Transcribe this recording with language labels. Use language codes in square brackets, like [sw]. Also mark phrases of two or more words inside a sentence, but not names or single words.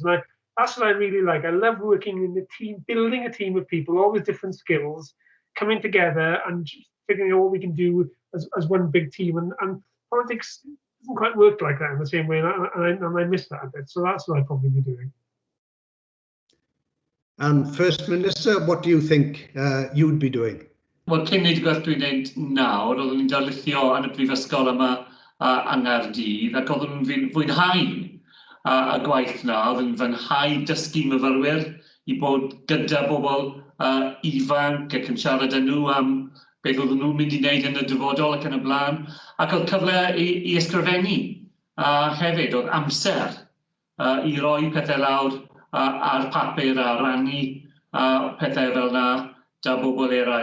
[en] And that's what I really like. I love working in the team, building a team of people, all with different skills, coming together and figuring out what we can do as one big team. And politics doesn't quite work like that in the same way, and I miss that a bit. So that's what I'd probably be doing. And First Minister, what do you think you'd be doing? [cy] Wel, cyn neud y gwaith dwi'n neud nawr, oeddwn ni'n darlithio yn y Prifysgol yma yng Nghaerdydd, ac oeddwn nhw'n fwynhau y gwaith na, oeddwn nhw'n fwynhau dysgu myfyrwyr i bod gyda bobl ifanc ac yn siarad â nhw am beth oeddwn nhw'n mynd i wneud yn y dyfodol ac yn y blaen, ac oedd cyfle i ysgrifennu hefyd, oedd amser i roi pethau lawr ar papur a rannu pethau fel na da bobl eraill.